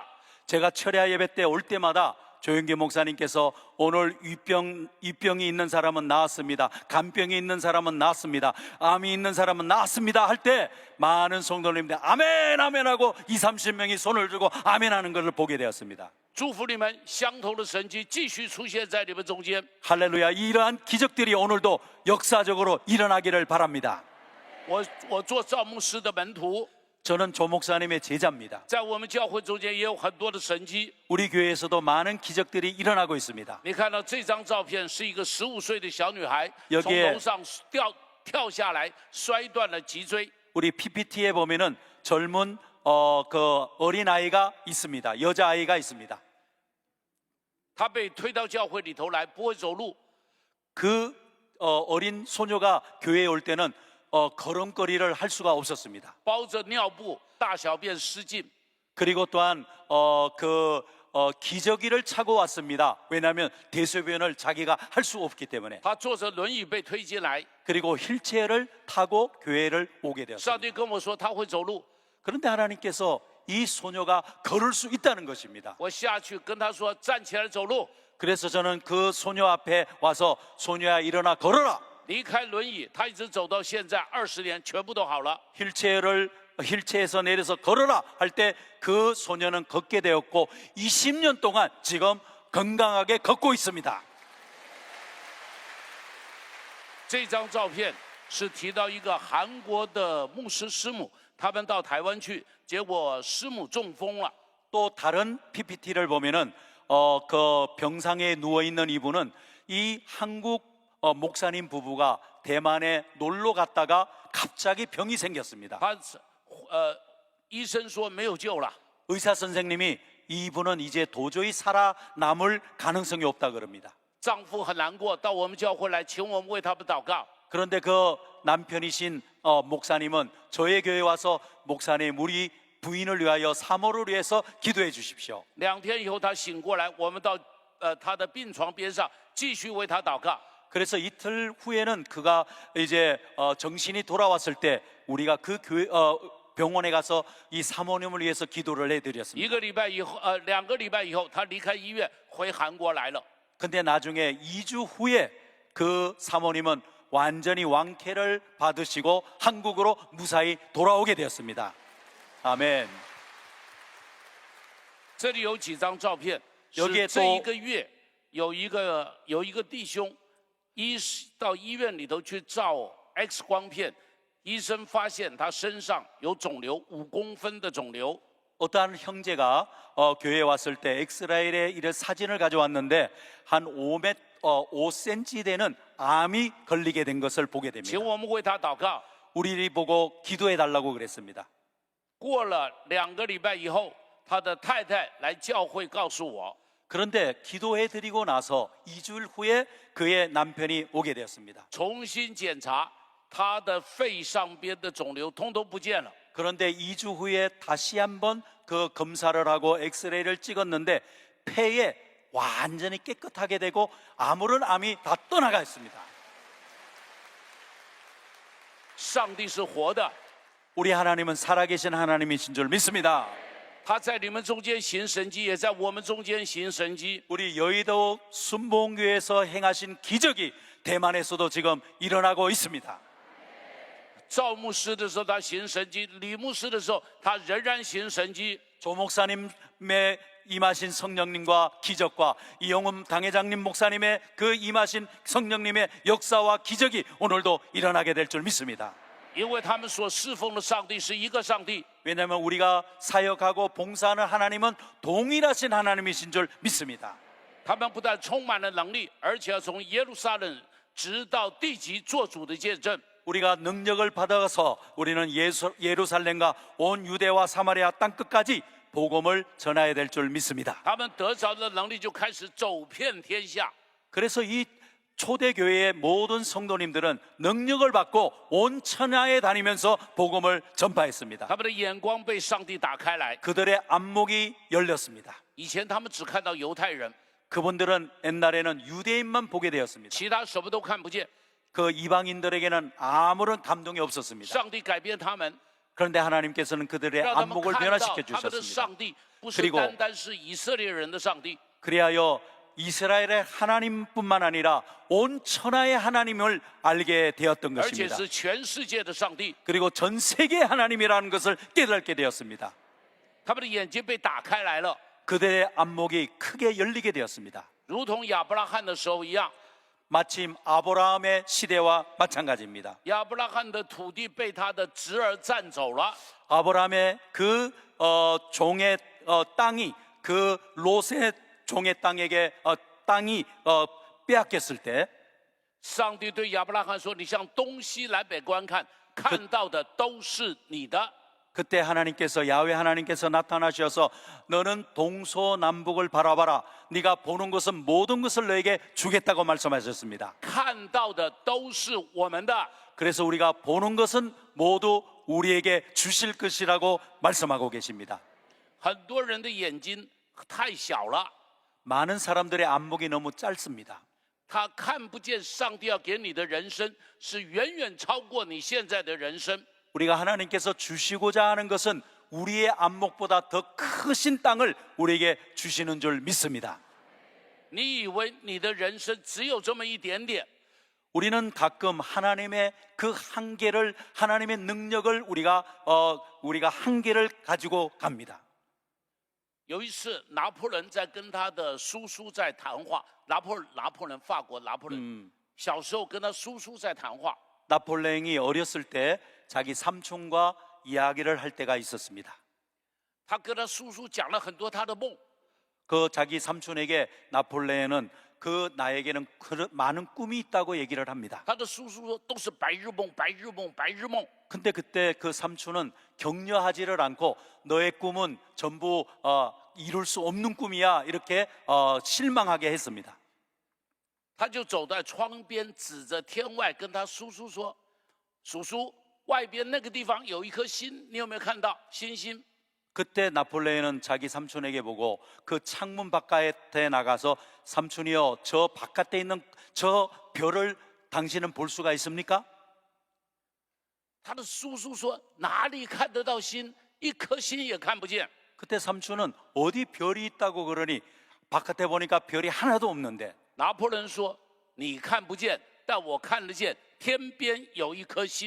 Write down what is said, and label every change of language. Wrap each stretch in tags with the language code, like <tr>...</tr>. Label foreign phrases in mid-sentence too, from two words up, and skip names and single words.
<ko>제가 철야 예배 때 올 때마다 조영기 목사님께서 오늘 위병이 있는 사람은 나았습니다. 간병이 있는 사람은 나았습니다. 암이 있는 사람은 나았습니다. 할 때 많은 성도님들 아멘 아멘 하고 20-30명이 손을 들고 아멘 하는 것을 보게 되었습니다.</ko> <zh>祝福你们，相同的神迹继续出现在你们中间。</zh> <ko>할렐루야. 이러한 기적들이 오늘도 역사적으로 일어나기를 바랍니다.</ko> <zh>我做赵牧师的门徒，</zh> <ko>저는 조 목사님의 제자입니다.</ko> <zh>在我们教会中间也有很多的神迹。</zh> <ko>우리 교회에서도 많은 기적들이 일어나고 있습니다.</ko> <zh>你看到这张照片是一个15岁的小女孩</zh> <ko>여기에</ko> <zh>从楼上跳下来，摔断了脊椎。</zh> <ko>우리 PPT에 보면은 젊은 그 어린 아이가 있습니다. 여자 아이가 있습니다.</ko> <zh>她被推到教会里头来，不会走路。</zh> <ko>그 어린 소녀가 교회에 올 때는 걸음걸이를 할 수가 없었습니다.</ko> <zh>包着尿布，大小便失禁。</zh> <ko>그리고 또한 기저귀를 차고 왔습니다. 왜냐하면 대소변을 자기가 할 수 없기 때문에.</ko> <zh>他坐着轮椅被推进来。</zh> <ko>그리고 휠체어를 타고 교회를 오게</ko> <zh>上</zh> <ko>되었습니다.</ko> <zh>帝跟我说他会走路，</zh> <ko>그런데 하나님께서 이 소녀가 걸을 수 있다는 것입니다.</ko> <zh>我下去跟他说站起来走路，</zh> <ko>그래서 저는 그 소녀 앞에 와서 소녀야 일어나 걸어라.</ko> <zh>离开轮椅，他一直走到现在20年，全部都好了。</zh> <ko>휠체어에서 내려서 걸어라 할 때 그 소녀는 걷게 되었고 20년 동안 지금 건강하게 걷고 있습니다.</ko> <zh>这张照片是提到一个韩国的牧师师母，他们到台湾去，结果师母中风了。</zh> <ko>또 다른 PPT를 보면은 그 병상에 누워 있는 이분은 이 한국 목사님 부부가 대만에 놀러 갔다가 갑자기 병이 생겼습니다.</ko> <zh>医生说没有救了。</zh> <ko>의사 선생님이 이분은 이제 도저히 살아남을 가능성이 없다 그럽니다.</ko> <zh>丈夫很难过，到我们教会来，请我们为他们祷告。</zh> <ko>그런데 그 남편이신 목사님은 저의 교회에 와서 목사님 우리 부인을 위하여 사모를 위해서 기도해 주십시오.</ko> <zh>2 天以后他醒过来，我们到他的病床边上继续为他祷告。</zh> <ko>그래서 이틀 후에는 그가 이제 정신이 돌아왔을 때 우리가 그 교회 병원에 가서 이 사모님을 위해서 기도를</ko> <zh>1</zh> <ko>해드렸습니다.</ko> <zh>个礼拜以后，2个礼拜以后，他离开医院回韩国来了。</zh> <ko>근데 나중에 2주 후에 그 사모님은 완전히 왕쾌를 받으시고 한국으로 무사히 돌아오게 되었습니다. 아멘.</ko> <zh>这里有几张照片，</zh> <ko>여기에</ko> <zh>是这</zh> <ko>또</ko> <zh>一个月有一个弟兄，到医院里头去照 X 光片，医生发现他身上有肿瘤，5公分的肿瘤。</zh> <ko>어떠한 형제가 교회에 왔을 때 엑스라엘의 이런 사진을 가져왔는데 한 5cm 되는 암이 걸리게 된 것을 보게</ko> <zh>请</zh> <ko>됩니다.</ko> <zh>我们为他祷告。</zh> <ko>우리를 보고 기도해 달라고 그랬습니다.</ko> <zh>过了2个礼拜以后，他的太太来教会告诉我，</zh> <ko>그런데 기도해 드리고 나서 2주일 후에 그의 남편이 오게 되었습니다.</ko> <zh>重新检查他的肺上边的肿瘤通通不见了。</zh> <ko>그런데 2주 후에 다시 한번 그 검사를 하고 엑스레이를 찍었는데 폐에 완전히 깨끗하게 되고 아무런 암이 다 떠나가 있습니다.</ko> <zh>上帝是活的，</zh> <ko>우리 하나님은 살아계신 하나님이신 줄 믿습니다.</ko> <zh>他在你们中间行神迹，也在我们中间行神迹。</zh> <ko>우리 여의도 순복음교회에서 행하신 기적이 대만에서도 지금 일어나고 있습니다.</ko> <zh>赵牧师的时候他行神迹，李牧师的时候他仍然行神迹。</zh> <ko>조 목사님의 임하신 성령님과 기적과 이영훈 당회장님 목사님의 그 임하신 성령님의 역사와 기적이 오늘도 일어나게 될 줄 믿습니다.</ko> <zh>因为他们所侍奉的上帝是一个上帝。</zh> <ko>왜냐하면 우리가 사역하고 봉사하는 하나님은 동일하신 하나님이신 줄 믿습니다.</ko> <zh>他们不但充满了能力，而且要从耶路撒冷直到地极做主的见证。</zh> <ko>우리가 능력을 받아서 우리는 예루살렘과 온 유대와 사마리아 땅 끝까지 복음을 전해야 될 줄 믿습니다.</ko> <zh>他们得着的能力就开始走遍天下。</zh> <ko>그래서 이 초대교회의 모든 성도님들은 능력을 받고 온 천하에 다니면서 복음을 전파했습니다.</ko> <zh>他们的眼光被上帝打开来。</zh> <ko>그들의 안목이 열렸습니다.</ko> <zh>以前他们只看到犹太人，</zh> <ko>그분들은 옛날에는 유대인만 보게 되었습니다.</ko> <zh>其他什么都看不见。</zh> <ko>그 이방인들에게는 아무런 감동이 없었습니다.</ko> <zh>上帝改变他们，</zh> <ko>그런데 하나님께서는 그들의</ko> <zh>让他们</zh> <ko>안목을</ko> <zh>看到</zh> <ko>변화시켜</ko> <zh>他们的</zh> <ko>주셨습니다.</ko> <zh>上帝不是</zh> <ko>그리고</ko> <zh>单单是以色列人的上帝，</zh> <ko>그리하여 이스라엘의 하나님뿐만 아니라 온 천하의 하나님을 알게 되었던</ko> <zh>而且</zh> <ko>것입니다.</ko> <zh>是全世界的上帝。</zh> <ko>그리고 전 세계 하나님이라는 것을 깨닫게 되었습니다.</ko> <zh>他们的眼睛被打开来了，</zh> <ko>그들의 안목이 크게 열리게 되었습니다.</ko> <zh>如同亚伯拉罕的时候一样。</zh> <ko>마침 아브라함의 시대와 마찬가지입니다.</ko> <zh>亚伯拉罕的土地被他的侄儿占走了，</zh> <ko>아브라함의 그 종의 땅이 그 롯의 종의 땅에게 땅이 빼앗겼을 때</ko> <zh>上帝对亚伯拉罕说：“你向东西南北观看，看到的都是你的。”</zh> <ko>그때 하나님께서 야훼 하나님께서 나타나셔서 너는 동서남북을 바라봐라. 네가 보는 것은 모든 것을 너에게 주겠다고 말씀하셨습니다.</ko> <zh>看到的都是我们的，</zh> <ko>그래서 우리가 보는 것은 모두 우리에게 주실 것이라고 말씀하고 계십니다.</ko> <zh>很多人的眼睛太小了，</zh> <ko>많은 사람들의 안목이 너무 짧습니다.</ko> <zh>他看不见上帝要给你的人生是远远超过你现在的人生。</zh> <ko>우리가 하나님께서 주시고자 하는 것은 우리의 안목보다 더 크신 땅을 우리에게 주시는 줄 믿습니다.</ko> <zh>你以为你的人生只有这么一点点，</zh> <ko>우리는 가끔 하나님의 그 한계를, 하나님의 능력을 우리가 한계를 가지고 갑니다.</ko> <zh>有一次，拿破仑在跟他的叔叔在谈话。拿破仑，法国拿破仑，小时候跟他叔叔在谈话。</zh> <ko>나폴레옹이 어렸을 때 자기 삼촌과 이야기를 할 때가 있었습니다.</ko> <zh>他跟他叔叔讲了很多他的梦。</zh> <ko>그 자기 삼촌에게 나폴레옹은 그 나에게는 많은 꿈이 있다고 얘기를 합니다.</ko> <zh>他的叔叔说都是白日梦，白日梦，白日梦。</zh> <ko>근데 그때 그 삼촌은 격려하지를 않고 너의 꿈은 전부 이룰 수 없는 꿈이야 이렇게 실망하게 했습니다.</ko> <zh>他就走在窗边，指着天外，跟他叔叔说：“叔叔，外边那个地方有一颗星，你有没有看到星星？”</zh> <ko>그때 나폴레옹은 자기 삼촌에게 보고 그 창문 바깥에 나가서 삼촌이여 저 바깥에 있는 저 별을 당신은 볼 수가 있습니까?</ko> <zh>他的叔叔说：“哪里看得到星？一颗星也看不见。”</zh> <ko>그때 삼촌은 어디 별이 있다고 그러니 바깥에 보니까 별이 하나도 없는데</ko> <zh>拿破仑说：“你看不见，但我看得见，天边有一颗星。”</zh>